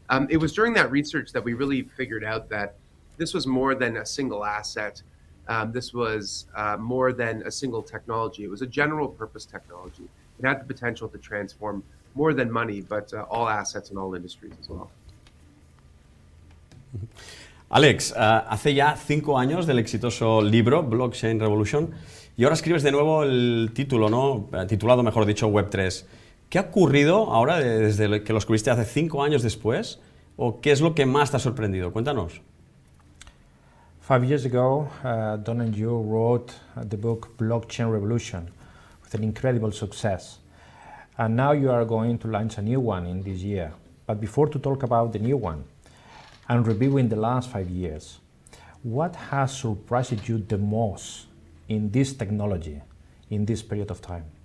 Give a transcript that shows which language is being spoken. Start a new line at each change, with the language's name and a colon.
English: It was during that research that we really figured out that this was more than a single asset. This was more than a single technology. It was a general purpose technology. It had the potential to transform more than money, but all assets in all industries as well.
Spanish: Alex, hace ya 5 años del exitoso libro Blockchain Revolution y ahora escribes de nuevo el título, ¿no? Titulado, mejor dicho, Web3. ¿Qué ha ocurrido ahora desde que lo escribiste hace 5 años después? ¿O qué es lo que más te ha sorprendido? Cuéntanos.
English: 5 years ago, Don and you wrote the book Blockchain Revolution with an incredible success. And now you are going to launch a new one in this year. But before to talk about the new one, and reviewing the last 5 years, what has surprised you the most in this technology, in this period of time?